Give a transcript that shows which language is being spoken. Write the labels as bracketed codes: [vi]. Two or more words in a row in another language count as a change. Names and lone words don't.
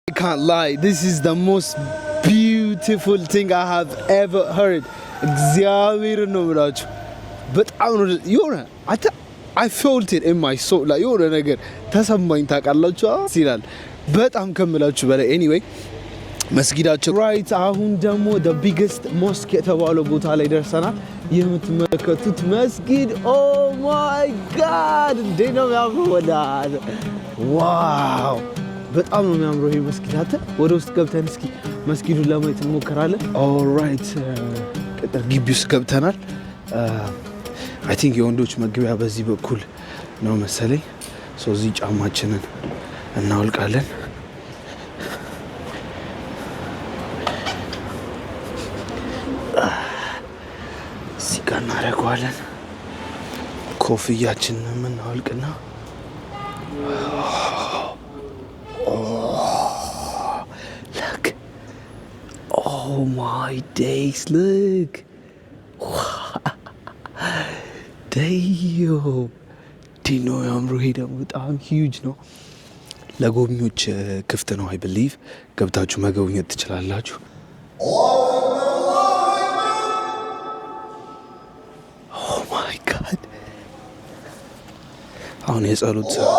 [en] I can't lie, this is the most beautiful thing I have ever heard. [am] እግዚአብሔር ነው ብላችሁ በጣም ነው የሆነ [en] I felt it in my soul like [am] የሆነ ነገር ተሰማኝ ታውቃላችሁ ሲላል በጣም ከምላችሁ በላይ anyway መስጊዳቸው right አሁን ደግሞ [en] the biggest mosque [am] የተባለው ቦታ ላይ ደርሰናል የምትመለከቱት መስጊድ [en] oh my god [am] እንዴት ነው የሚያምረው ወዳጅ ዋው በጣም ነው የሚያምረው ይሄ መስጊድ አተ ወደ ውስጥ ገብተን እስኪ መስጊዱን ለማየት እንሞክራለን alright ቅጥር ግቢ ውስጥ ገብተናል [en] I think [am] የወንዶች መግቢያ በዚህ በኩል ነው መሰለኝ ሶ እዚህ ጫማችንን እናወልቃለን ሲጋና ረጓለን ኮፍያችንን እናወልቅና [en] look oh my days look [am] Dayo Dino ያምሩ ሄደ በጣም huge ነው ለጎብኚዎች ክፍት ነው [en] I believe [am] ገብታችሁ መጎብኘት ትችላላችሁ [en] Oh my god [am] አሁን የጸሎት